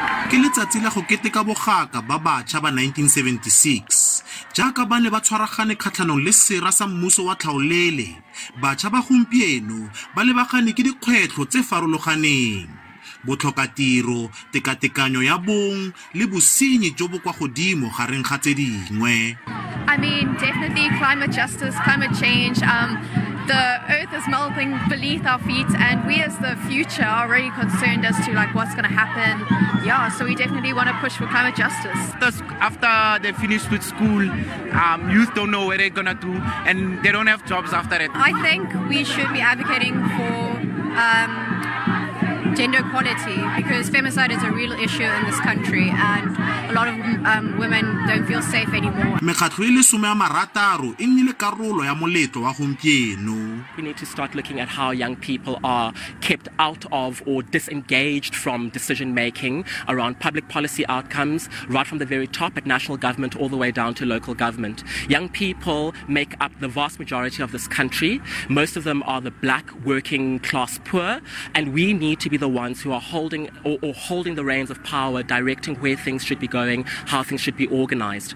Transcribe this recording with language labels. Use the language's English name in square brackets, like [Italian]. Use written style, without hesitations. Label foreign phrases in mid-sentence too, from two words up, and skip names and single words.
[Tswana] ke letsatsi la go keteka bogaka ba batšha ba 1976 jaaka ba ne ba tshwaragane kgatlhanong le sera sa mmuso wa tlhaolele. Batšha ba gompieno ba lebagane ke dikgwetlho tse farologaneng: Botlhokatiro, tekatekano ya bong le bosenyi jo bo kwa godimo gareng ga tse dingwe. [English] I mean, definitely climate justice, climate change. The earth is melting beneath our feet, and we as the future are really concerned as to like what's going to happen. Yeah, so we definitely want to push for climate justice. After they finish with school, youth don't know what they're going to do, and they don't have jobs after it. I think we should be advocating for gender equality, because femicide is a real issue in this country, and a lot of women don't feel safe anymore. [Tswana] Mekgatlho e le 16 e nnile karolo ya moletlo wa gompieno. [English] We need to start looking at how young people are kept out of or disengaged from decision making around public policy outcomes, right from the very top at national government all the way down to local government. Young people make up the vast majority of this country. Most of them are the black working class poor, and we need to be the ones who are holding the reins of power, directing where things should be going, how things should be organized.